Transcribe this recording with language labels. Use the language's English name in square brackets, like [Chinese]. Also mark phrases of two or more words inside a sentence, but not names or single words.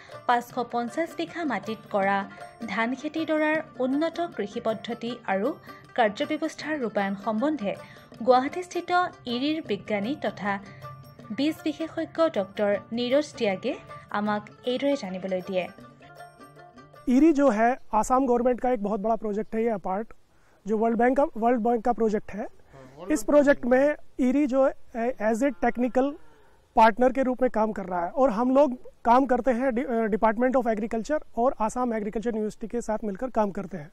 [Assamese] 550 বিঘা মাটিত কৰা ধান খেতিডৰাৰ উন্নত কৃষি পদ্ধতি আৰু কাৰ্যব্যৱস্থাৰ ৰূপায়ণ সম্বন্ধে গুৱাহাটীস্থিত ইৰিৰ বিজ্ঞানী তথা বীজ বিশেষজ্ঞ ডক্টৰ নীৰজ ত্যাগে আমাক এইদৰে জানিবলৈ দিয়ে। [Hindi] इरी जो है आसाम गवर्नमेंट का एक बहुत बड़ा प्रोजेक्ट है। ये अपार्ट जो वर्ल्ड बैंक का प्रोजेक्ट है। इस प्रोजेक्ट में इरी जो [English] as a technical partner [Hindi] के रूप में काम कर रहा है और हम लोग काम करते हैं डिपार्टमेंट ऑफ एग्रीकल्चर और आसाम एग्रीकल्चर यूनिवर्सिटी के साथ मिलकर काम करते हैं।